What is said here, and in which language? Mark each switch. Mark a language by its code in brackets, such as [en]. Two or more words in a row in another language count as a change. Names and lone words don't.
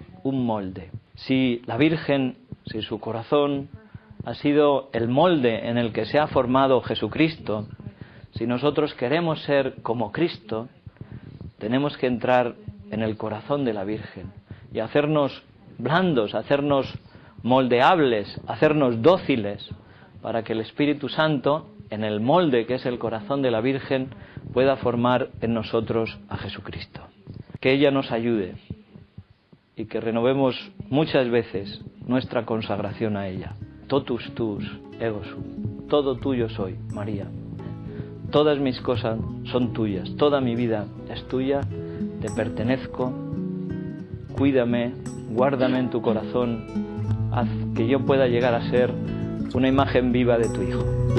[es] Si la Virgen, si su corazón ha sido el molde en el que se ha formado Jesucristo, si nosotros queremos ser como Cristo, tenemos que entrar en el corazón de la Virgen y hacernos blandos, hacernos moldeables, hacernos dóciles, para que el Espíritu Santo, en el molde que es el corazón de la Virgen, pueda formar en nosotros a Jesucristo. Que ella nos ayude y que renovemos muchas veces nuestra consagración a ella. [la] Totus tuus ego sum. [es] Todo tuyo soy, María. Todas mis cosas son tuyas, toda mi vida es tuya, te pertenezco. Cuídame, guárdame en tu corazón, haz que yo pueda llegar a ser una imagen viva de tu Hijo.